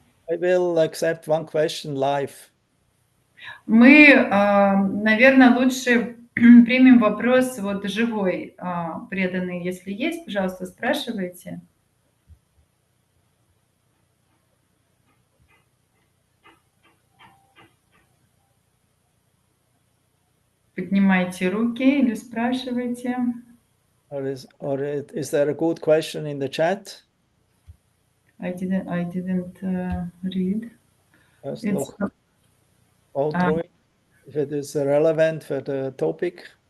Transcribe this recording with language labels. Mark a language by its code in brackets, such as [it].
[en] I will accept one question live. [ru] Мы, наверное, лучше примем вопрос вот живой, преданный. Если есть, пожалуйста, спрашивайте. Поднимайте руки или спрашивайте. [en] Or is there a good question in the chat? I didn't read. Let's look all through it, if it is relevant for the topic.